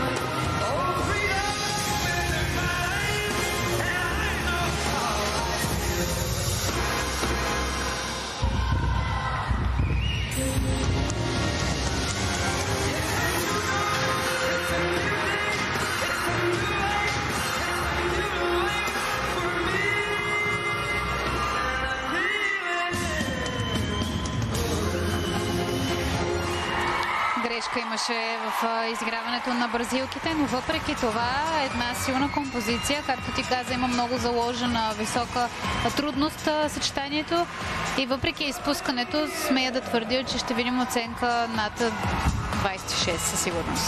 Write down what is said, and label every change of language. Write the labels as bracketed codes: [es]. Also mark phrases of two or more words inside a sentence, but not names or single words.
[en] Oh, freedom when it's mine, and I know how I feel. It's a new day, it's a new life, it's a new life for me. [bg] Грешка имаше в изиграването на бразилките, но въпреки това една силна композиция. Както ти каза, има много заложена висока трудност съчетанието и въпреки изпускането смея да твърдя, че ще видим оценка над 26 със сигурност.